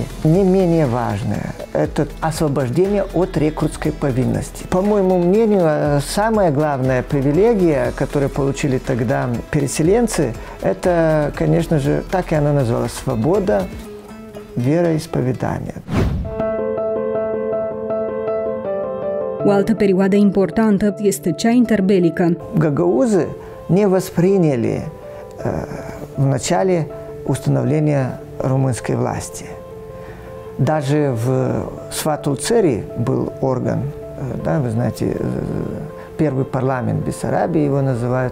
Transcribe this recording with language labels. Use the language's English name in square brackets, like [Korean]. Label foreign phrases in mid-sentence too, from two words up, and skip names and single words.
[Russian] Не менее важное – это освобождение от рекрутской повинности. По моему мнению, самая главная привилегия, которую получили тогда переселенцы, это, конечно же, так и она называлась – свобода вероисповедания. [Romanian] O altă perioadă importantă este cea interbelică. [Russian] Гагаузы не восприняли в начале установления румынской власти. Даже в Сватулцере был орган, да, вы знаете, первый парламент Бессарабии его называют.